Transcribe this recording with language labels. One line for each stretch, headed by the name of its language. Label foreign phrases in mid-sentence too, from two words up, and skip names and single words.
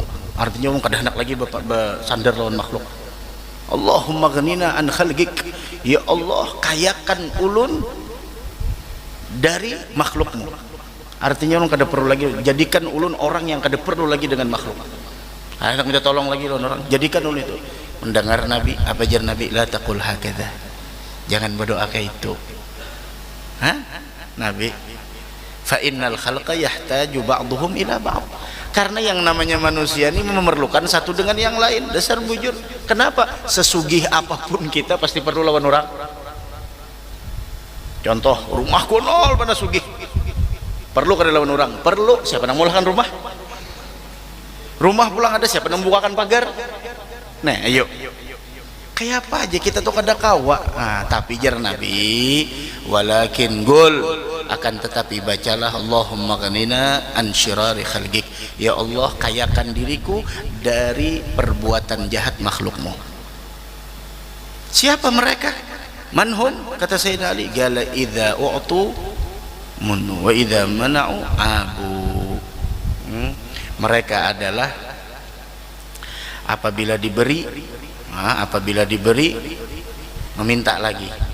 Banjar: Artinya orang kada hendak lagi bersandar lawan makhluk.
Arabic: اللهم أغننا عن خلقك,
Banjar: ya Allah kayakan ulun dari makhlukmu. Artinya orang kada perlu lagi, jadikan ulun orang yang kada perlu lagi dengan makhluk. Hendak minta tolong lagi lawan orang, jadikan ulun itu. Mendengar Nabi, apa jar Nabi,
Arabic: لا تقل هكذا,
Banjar: jangan berdoa kayak itu. Nabi,
Arabic: فإن الخلق يحتاج بعضهم إلى بعض,
Banjar: karena yang namanya manusia ini memerlukan satu dengan yang lain. Dasar bujur. Kenapa? Sesugih apapun kita pasti perlu lawan orang. Contoh, rumahku nol pada sugih, perlu kada lawan orang? Perlu. Siapa yang mulakan rumah? Rumah pulang ada siapa yang membukakan pagar? Nah ayo kayak apa aja kita tuh kada kawa. Nah, tapi jar Nabi,
Arabic: ولكن قل,
Banjar: akan tetapi bacalah
Arabic: اللهم أغننا عن شرار خلقك,
Banjar: ya Allah kayakan diriku dari perbuatan jahat makhlukmu. Siapa mereka?
Arabic: من هم,
Banjar: kata Sayyidina Ali,
Arabic: قال إذا أعطوا منوا وإذا منعوا أبوا.
Indonesian: Mereka adalah apabila diberi meminta lagi,